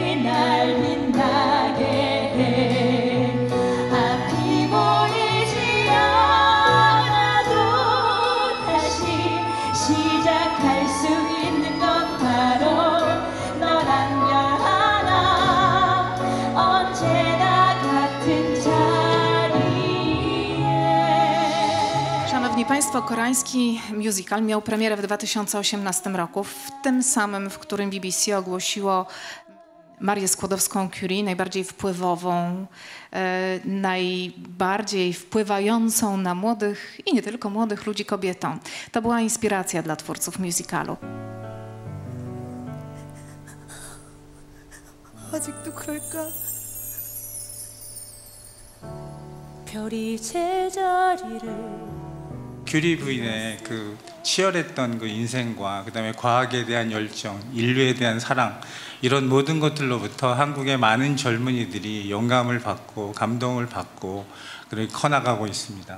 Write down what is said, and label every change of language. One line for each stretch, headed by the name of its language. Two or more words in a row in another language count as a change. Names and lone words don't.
Korean: 날 빛나게 해 앞이 보이지 않아도 다시 시작할 수 있는 건 바로 너란 별 하나 언제나 같은 자리에.
Polish: Szanowni Państwo, koreański musical miał premierę w 2018 roku, w tym samym, w którym BBC ogłosiło Marię Skłodowską-Curie najbardziej wpływową, najbardziej wpływającą na młodych i nie tylko młodych ludzi kobietą. To była inspiracja dla twórców musicalu.
Korean: 아직도 그럴까? 별이 제자리를 큐리 부인의 그 치열했던 그 인생과 그다음에 과학에 대한 열정, 인류에 대한 사랑 이런 모든 것들로부터 한국의 많은 젊은이들이 영감을 받고 감동을 받고 그렇게 커나가고 있습니다.